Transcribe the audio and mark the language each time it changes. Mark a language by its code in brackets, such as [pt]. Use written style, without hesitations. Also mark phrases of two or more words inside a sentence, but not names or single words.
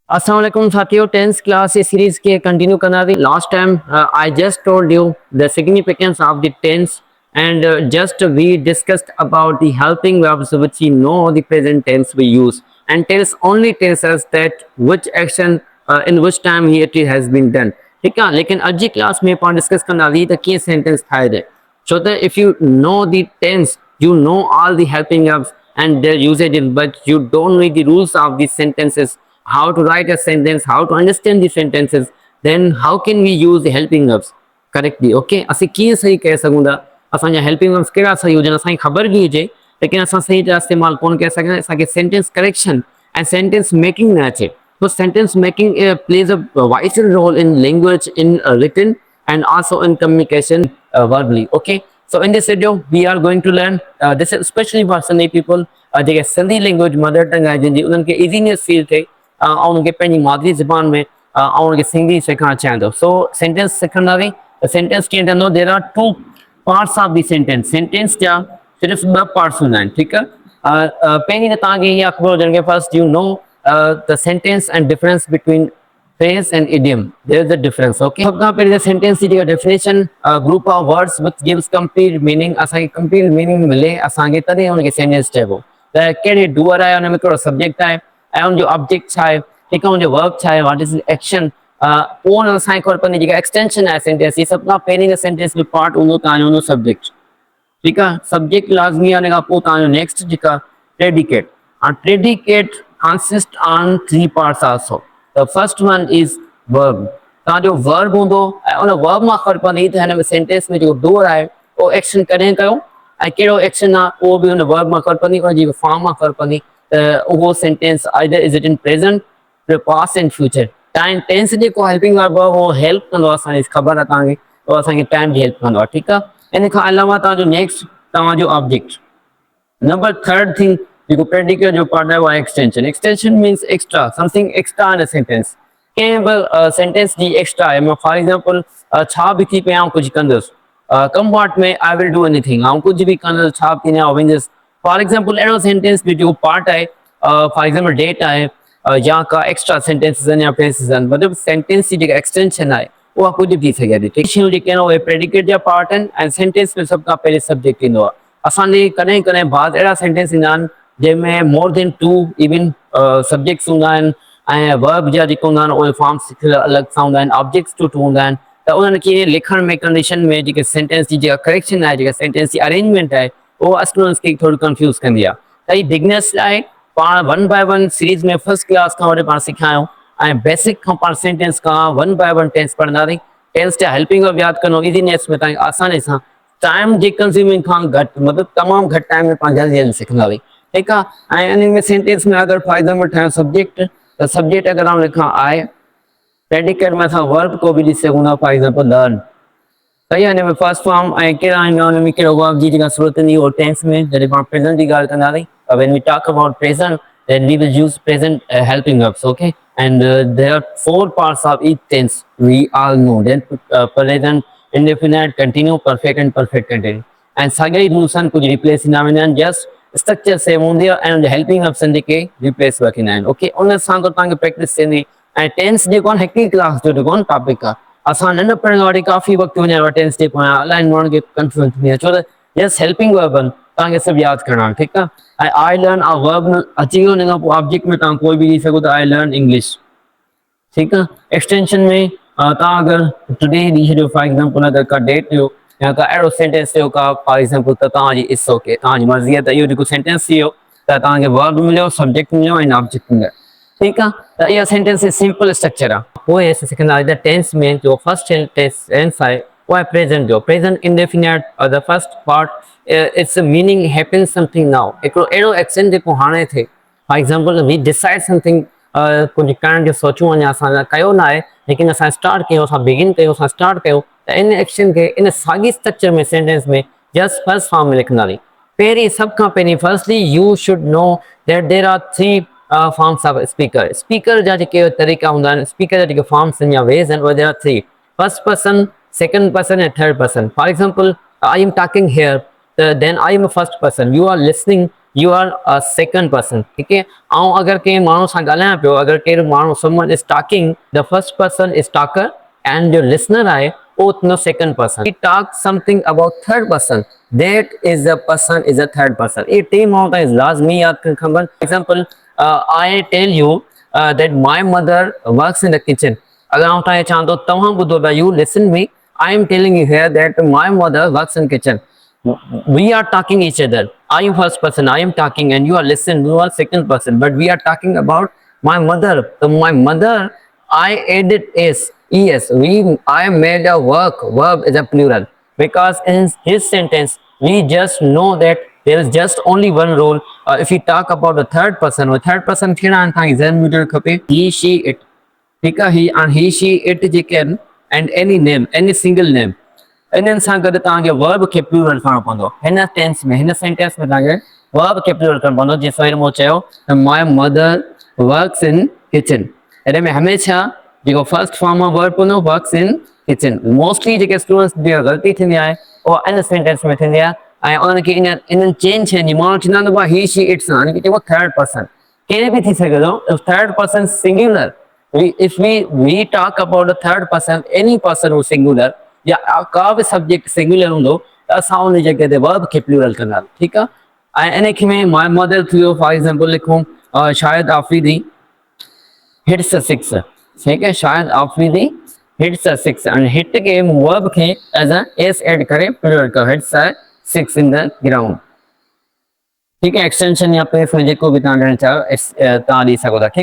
[sd] Assalamualaikum साथियों, 10th क्लास ये सीरीज के कंटिन्यू करना थी। [en] last time I just told you the significance of the tense and just we discussed about the helping verbs which we know the present tense we use, and tense only tells us that which action in which time it has been done। [hi] ठीक है, [sd] लेकिन आज की क्लास में अपन डिस्कस करना थी तो क्या सेंटेंस था दे। [en] So that if you know the tense, you know all the helping verbs and their usages, but you don't know the rules of these sentences, how to write a sentence, how to understand the sentences, then how can we use the helping verbs correctly? [sd] Okay, असी कीअं सही कह सघूं था, असांजा [en] helping verbs [sd] कहिड़ा सही हुजनि, असांखे ख़बर बि हुजे लेकिन असां सही तरह इस्तेमालु कोन करे सघंदा, असांखे [en] sentence correction [sd] ऐं [en] sentence making [sd] न अचे। [en] So sentence making plays a vital role in language, in written and also in communication verbally। Okay, so in this video we are going to learn this is especially for Sindhi people [sd] जेके सिंधी [en] language mother tongue [sd] आहे जिनकी उन्हनि खे [en] easiness feel [sd] थिए ऐं उनखे पंहिंजी मादरी ज़बान में उनखे सिंधी सिखणु चाहियां थो। सो सेंटेंस सिखंदासीं त सेंटेंस कीअं ठहंदो, [en] there are two parts of the sentence. [sd] सेंटेंस जा सिर्फ़ु ॿ पार्ट्स हूंदा आहिनि, ठीकु आहे। पहिरीं त तव्हांखे इहा ख़बर हुजण के [en] first you know the sentence and difference between phrase and idiom, there is a difference। okay, [sd] सब खां पहिरीं सेंटेंस जी [en] definition group of words which gives complete meaning, [sd] असांखे [en] complete meaning [sd] मिले असांखे तॾहिं हुनखे सेंटेंस चइबो। त कहिड़े डूअर आहे, हुन में कहिड़ो सब्जेक्ट आहे ऐं हुनजो ऑब्जेक्ट छा आहे, ठीकु आहे, हुनजो वर्ब छा आहे, [en] what is action, [sd] पोइ हुन असांखे ख़बर पवंदी जेका एक्सटेंशन आहे सेंटेंस जी। सभ खां पहिरीं सेंटेंस में पार्ट हूंदो तव्हांजो हुनजो सब्जेक्ट, ठीकु आहे। सब्जेक्ट लाज़मी आहे, हुन खां पोइ तव्हांजो नेक्स्ट जेका प्रेडिकेट। [en] predicate consist on three parts also. the first one is verb. [sd] तव्हांजो वर्ब हूंदो ऐं उन वर्ब मां ख़बर पवंदी त हिन में सेंटेंस में जेको डूअर आहे उहो एक्शन कॾहिं कयो ऐं कहिड़ो एक्शन आहे उहो बि हुन वर्ब मां ख़बर पवंदी, उनजी फॉर्म मां ख़बर पवंदी त उहो सेंटेंस [en] either is it in present, past and future. time tense [sd] जेको [en] helping verb [sd] आहे उहो हेल्प कंदो आहे, असांखे ख़बर आहे तव्हांखे, उहो असांखे टाइम जी हेल्प कंदो आहे, ठीकु आहे। इन खां अलावा तव्हांजो नेक्स्ट तव्हांजो ऑब्जेक्ट। [en] number third thing [sd] जेको प्रेडिकेट जो पार्ट आहे उहो आहे एक्सटेंशन। [en] extension means extra, something extra in a sentence. [sd] कंहिं बि सेंटेंस जी एक्स्ट्रा आहे, [en] for example [sd] छा बि थी पिया कुझु कंदुसि, [en] come part में I will do anything, [sd] ऐं कुझु बि कंदुसि, छा बि थींदो वेंदुसि। [en] for example [sd] अहिड़ो सेंटेंस में जेको पार्ट आहे, [en] for example [sd] डेट आहे या का एक्स्ट्रा सेंटेंसिस आहिनि या फ्रेज़िस आहिनि, मतिलबु सेंटेंस जी जेका एक्सटेंशन आहे उहा कुझु बि थी सघे थी। शयूं जेके आहिनि उहे प्रेडिकेट जा पार्ट आहिनि ऐं सेंटेंस में सभ खां पहिरीं सब्जेक्ट ईंदो आहे। असांजे कॾहिं कॾहिं बाद अहिड़ा सेंटेंस ईंदा आहिनि जंहिंमें [en] more than two even subjects [sd] हूंदा आहिनि ऐं वर्ब जा जेके हूंदा आहिनि उहे फॉर्म्स अलॻि सां हूंदा आहिनि, [en] objects two [sd] हूंदा आहिनि। त उन्हनि खे लिखण में कंडीशन में जेके सेंटेंस जी जेका करेक्शन आहे, जेका सेंटेंस जी अरेंजमेंट आहे, उहा स्टूडेंट्स खे थोरी कंफ्यूज़ कंदी आहे। त हीअ बिगनर्स लाइ पाण [en] one by one [sd] सीरीज़ में [en] first class [sd] खां वठी पाण सिखायूं ऐं बेसिक खां पाण सेंटेंस खां [en] one by one [sd] टेंस पढ़ंदासीं। टेंस जा [en] helping verb [sd] यादि कंदो ईज़ीनेस में, तव्हांखे आसानी सां, टाइम जी कंज़्यूमिंग खां घटि, मतिलबु तमामु घटि टाइम में पाण जल्दी जल्दी सिखंदासीं, ठीकु आहे। ऐं इन में सेंटेंस में अगरि [en] for example [sd] ठाहियूं सब्जेक्ट, त सब्जेक्ट अगरि आउं लिखां आहे, प्रेडिकेट में असां वर्ब को बि ॾिसी सघूं था, [en] for example learn, [sd] सही आहे। हिन में [en] first form [sd] ऐं कहिड़ा आहिनि, हुन में कहिड़ो वर्ब जी जेका ज़रूरत ईंदी उहो टेंस में, जॾहिं पाण प्रेज़ेंट जी ॻाल्हि कंदासीं, [en] when we talk about present then we will use present helping verbs। okay, and there are four parts of each tense we all know, then present, indefinite, continue, perfect and perfect continuous। [sd] and sagai [en] rules and [sd] कुछ replace ईंदा वेंदा आहिनि, [en] just structure same [sd] हूंदी आहे and [en] helping verbs [sd] जेके replace वठींदा आहिनि। okay, उन सां गॾु तव्हांखे प्रैक्टिस थींदी ऐं टेंस जेको आहे हिकु ई क्लास जो जेको टॉपिक आहे। असां न पढ़ण वारी काफ़ी वक़्तु वञण वारा टेंस जेको आहे अलाए माण्हुनि खे कंफ्यूज़ थींदी आहे, छो त जस्ट [en] helping verb [sd] आहिनि, तव्हांखे सभु यादि करणा आहिनि, ठीकु आहे। ऐं [en] I learn a verb [sd] अची वियो, हुन खां पोइ ऑब्जेक्ट में तव्हां कोई बि ॾेई सघो था, [en] I learn English, [sd] ठीकु आहे। एक्सटेंशन में तव्हां अगरि टुडे ॾेई छॾियो, फॉर एग्जाम्पल अगरि का डेट ॾियो या का अहिड़ो सेंटेंस ॾियो का फॉर एग्जाम्पल, त तव्हांजी [en] it's okay, [sd] तव्हांजी मर्ज़ी आहे। त इहो जेको सेंटेंस थी वियो त तव्हांखे वर्ब मिलियो, सब्जेक्ट मिलियो ऐं ऑब्जेक्ट मिलियो, ठीकु आहे। त इहा सेंटेंस [en] simple structure [sd] आहे। पोइ असां सिखंदासीं त टेंस में जो [en] first tense [sd] आहे उहा आहे प्रेज़ेंट जो। [en] present indefinite the first part its meaning happens something now, [sd] हिकिड़ो अहिड़ो एक्शन जेको हाणे थिए। [en] for example we decide something, [sd] कुझु करण जो सोचूं, अञा असां कयो न आहे लेकिन असां स्टार्ट कयूं, असां बिगिन कयूं, असां स्टार्ट कयूं, त इन एक्शन खे इन साॻी स्ट्रक्चर में सेंटेंस में [en] just first form [sd] में लिखंदासीं। पहिरीं सभ खां पहिरीं [en] firstly you should know that there are three forms of speaker. [sd] स्पीकर जा जेके तरीक़ा हूंदा आहिनि, स्पीकर जा जेके फॉर्म्स आहिनि या वेज़ आहिनि, उहे [en] there are three, first person, second person and third person. for example I am talking here, then I am a first person, you are listening, you are a second person. [hi] ठीक है, [sd] ऐं अगर कंहिं माण्हू सां ॻाल्हायां पियो, अगर कहिड़ो माण्हू [en] someone is talking, the first person is talker and your listener [sd] आहे उहो [en] no second person. We talk something about third person, that is the person is a third person. [sd] ये टे माण्हू ताईं लाज़मी यादि करणु खपनि. [en] Example, I tell you that my mother works in the kitchen. [sd] अगर आउं तव्हांखे चवां थो तव्हां ॿुधो था, [en] you listen me, I am telling you here that my mother works in kitchen. We are talking each other. I am first person, I am talking, and you are listening, you are second person, but we are talking about my mother. So my mother, I added es. I made a verb is a plural, because in his sentence we just know that there is just only one role. If we talk about the third person, or third person [sd] कहिड़ा आहिनि तव्हांखे ज़हन में हुजणु खपे, [en] he she it. [sd] ठीक आहे, [en] he she it [sd] जेके आहिनि, [en] and any name, any single name, [sd] इन्हनि सां गॾु तव्हांखे वर्ब खे प्लूरल करणो पवंदो. हिन टेंस में, हिन सेंटेंस में तव्हांखे वर्ब खे प्लूरल करणो पवंदो. जीअं सोहेर मूं चयो त [en] my mother works in kitchen, [sd] हिन में हमेशह जेको [en] first form of verb [sd] हूंदो [en] works in kitchen. [sd] मोस्टली जेके स्टूडेंट्स जी ग़लती थींदी आहे उहा इन सेंटेंस में थींदी आहे, ऐं उन्हनि खे इन्हनि चेंज शयुनि जी माण्हू चवंदा आहिनि [en] he she it [sd] सां, यानी कि जेको [en] third person [sd] कहिड़े बि थी सघे थो. [en] third person singular, if we talk about the third person, any person who singular [sd] या का बि सब्जेक्ट सिंगुलर हूंदो त असां उन जॻह ते वर्ब खे प्लूरल कंदा. ठीकु आहे, ऐं इन में [en] my mother [sd] थियो, [en] for example [sd] लिखूं शाहिद आफरीदी [en] hits a six. [hi] ठीक है, [en] शाहिद आफरीदी hits a six, and hit [sd] के वर्ब खे [en] as a s add [sd] करे प्लूरल कयो, [en] hits a six in the ground. [hi] ठीक है, [sd] एक्सटेंशन या प्रेस में जेको बि तव्हां ॾियणु चाहियो तव्हां ॾेई सघो था.